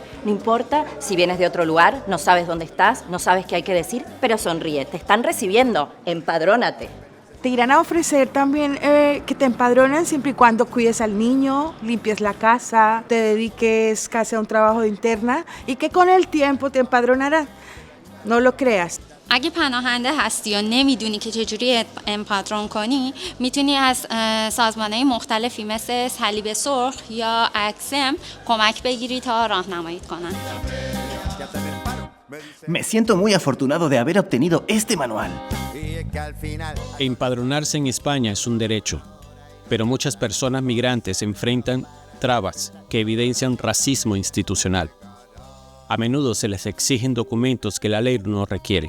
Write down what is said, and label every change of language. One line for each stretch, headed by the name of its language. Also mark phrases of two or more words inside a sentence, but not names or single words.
Spanish: No importa si vienes de otro lugar, no sabes dónde estás, no sabes qué hay que decir, pero sonríe. Te están recibiendo, empadrónate. Te irán a ofrecer también que te empadronen siempre y cuando cuides al niño, limpies la casa, te dediques casi a un trabajo de interna y que con el tiempo te empadronarán. No lo creas.
Persian: اگه پناهنده هستی یا نمیدونی که چجوری امپادرون کنی میتونی از سازمانهای مختلفی مثل صلیب سرخ یا اکسم کمک بگیری تا راهنمایی کنن.
Spanish: Me siento muy afortunado de haber obtenido este manual. Empadronarse en España es un derecho, pero muchas personas migrantes enfrentan trabas que evidencian racismo institucional. A menudo se les exigen documentos que la ley no requiere.